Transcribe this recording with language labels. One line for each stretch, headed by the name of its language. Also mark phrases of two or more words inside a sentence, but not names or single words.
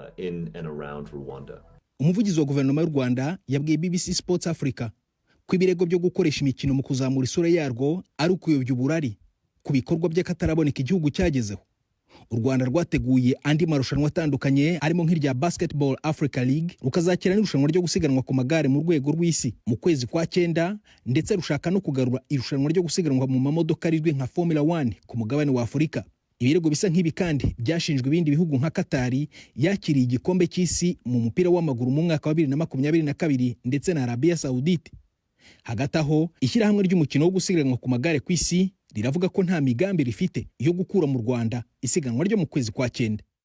Kinyarwanda: Umuvugizi wa guverinoma y'u Rwanda yabwiye BBC Sports Africa ko ibirego byo gukoresha imikino mu kuzamura isura yarwo ari ukuyobya uburari ku bikorwa by'akataraboneka igihugu cyagezeho. U Rwanda rwateguye andi marushanwa atandukanye arimo nk'irya Basketball Africa League, rukazakira n'irushanwa ryo gusiganwa ku magare mu rwego rw'isi mu kwezi kwa 9, ndetse rushaka no kugarura irushanwa ryo gusiganwa mu mamodoka rizwi nka Formula 1 ku mugabane wa Afurika. ibirego bisa nk'ibi kandi byashinjwe ibindi bihugu nka Katari yakiriye igikombe cy'isi mu mupira w'amaguru mu mwaka wa 2022 ndetse na Arabia Saudite. Hagati aho ishyirahamwe ry'umukino wo gusiganwa ku magare ku isi riravuga ko nta migambi rifite yo gukura mu Rwanda isiganwa ryo mu kwezi kwa 9.